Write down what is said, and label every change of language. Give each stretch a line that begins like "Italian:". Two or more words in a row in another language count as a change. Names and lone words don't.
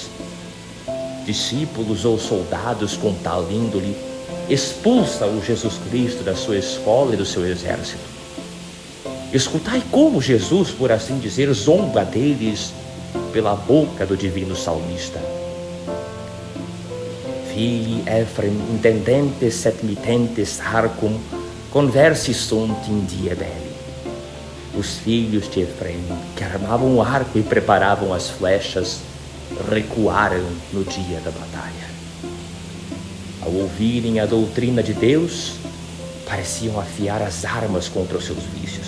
Portuguese: Discípulos ou soldados com tal índole expulsa-o Jesus Cristo da sua escola e do seu exército. Escutai como Jesus, por assim dizer, zomba deles pela boca do divino salmista.
Latin: Fili Ephraim intendentes et mitentes harcum conversi sunt in die belli.
Portuguese: Os filhos de Efraim, que armavam o arco e preparavam as flechas, recuaram no dia da batalha. Ao ouvirem a doutrina de Deus, pareciam afiar as armas contra os seus vícios.